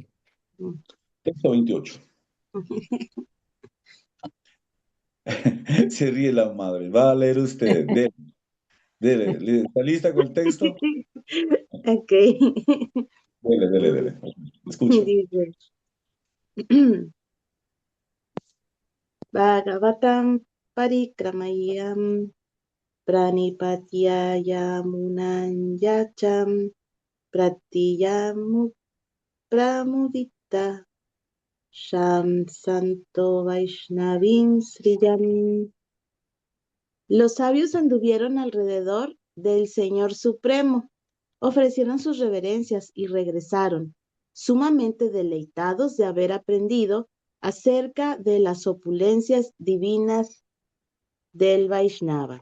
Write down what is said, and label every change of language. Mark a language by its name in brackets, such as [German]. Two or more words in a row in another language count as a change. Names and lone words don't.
[Spanish] Texto 28. Se ríe la madre. Va a leer usted. Dele. ¿Está lista con el texto? Ok. Dele. Escucha. Dice, [Sanskrit] Bhagavatam parikramayam pranipatyayamunanyacham pratiyamu pramudita sham santo vaishnavim sriyam. [Spanish] Los sabios anduvieron alrededor del Señor Supremo, ofrecieron sus reverencias y regresaron, sumamente deleitados de haber aprendido acerca de las opulencias divinas del Vaishnava.